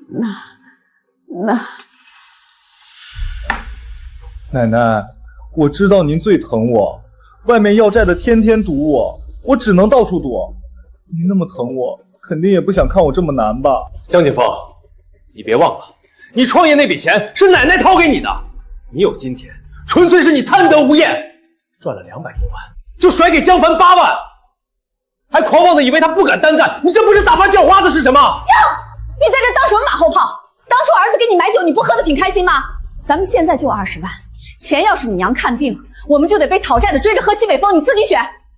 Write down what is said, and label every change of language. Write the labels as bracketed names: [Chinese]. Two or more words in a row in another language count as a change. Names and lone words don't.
[Chinese] 奶奶，我知道您最疼我，外面要債的天天堵我，我只能到處躲。您那麼疼我，肯定也不想看我這麼難吧？江景峰，你別忘了，你創業那筆錢是奶奶掏給你的，你有今天，純粹是你貪得無厭，賺了200多萬，就甩給江凡8萬，還狂妄的以為他不敢單幹，你這不是打發叫花子是什麼？喲，你在這當什麼馬後炮？當初兒子給你買酒，你不喝得挺開心嗎？咱們現在就20萬，錢要是你娘看病，我們就得被討債的追着喝西北風，你自己選。